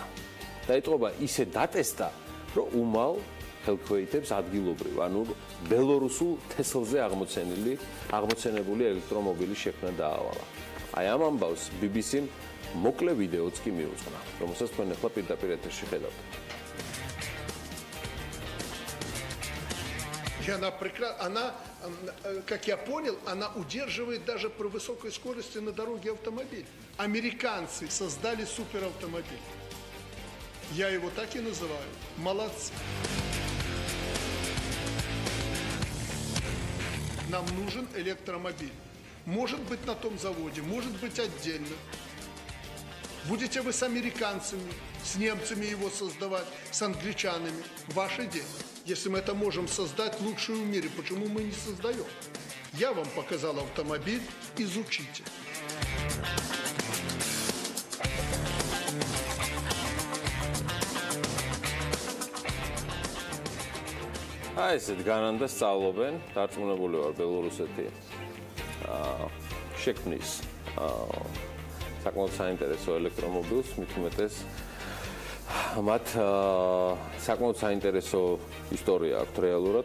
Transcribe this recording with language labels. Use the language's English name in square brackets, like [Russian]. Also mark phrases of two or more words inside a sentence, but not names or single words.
[Georgian] დაიწყობა ისე დატესტა, რომ უმალ ხელქვეითებს ადგილობრივ, ანუ ბელორუსულ თესლზე აღმოცენებული ელექტრომობილის შექმნა დაავალა. აი ამ ამბავს BBC-მ მოკლე ვიდეოც კი მიუძღვნა, რომელსაც თქვენ ახლა პირდაპირ ეთერში ხედავთ. [Russian] Она, как я понял, она удерживает даже при высокой скорости на дороге автомобиль. Американцы создали суперавтомобиль. Я его так и называю. Молодцы. Нам нужен электромобиль. Может быть на том заводе, может быть отдельно. Будете вы с американцами, с немцами его создавать, с англичанами. Ваше дело. Если мы это можем создать лучшую в мире, почему мы не создаем? Я вам показал автомобиль, изучите. [Georgian] აი ესეთ განან და სწავლობენ, დარწმუნებული ვარ ბელორუსეთი შექმნის საკმაოდ საინტერესო ელექტრომობილს, მით უმეტეს მათ საკმაოდ საინტერესო ისტორია აქვს რეალურად.